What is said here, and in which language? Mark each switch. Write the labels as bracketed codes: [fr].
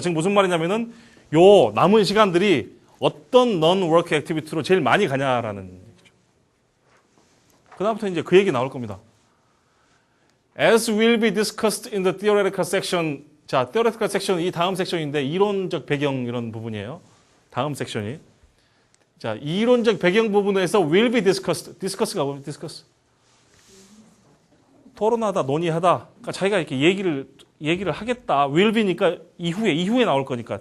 [ko] 지금 무슨 말이냐면은 요 남은 시간들이 어떤 non-work activity로 제일 많이 가냐라는 얘기죠. 그다음부터 이제 그 얘기 나올 겁니다. [en] As will be discussed in the theoretical section. [ko] 자, theoretical section 이 다음 섹션인데 이론적 배경 이런 부분이에요. 다음 섹션이. 자, 이론적 배경 부분에서 [en] will be discussed. [ko] discuss가 뭐예요? [en] discuss. [ko] 토론하다, 논의하다. 그러니까 자기가 이렇게 얘기를 하겠다. will be니까 이후에 나올 거니까.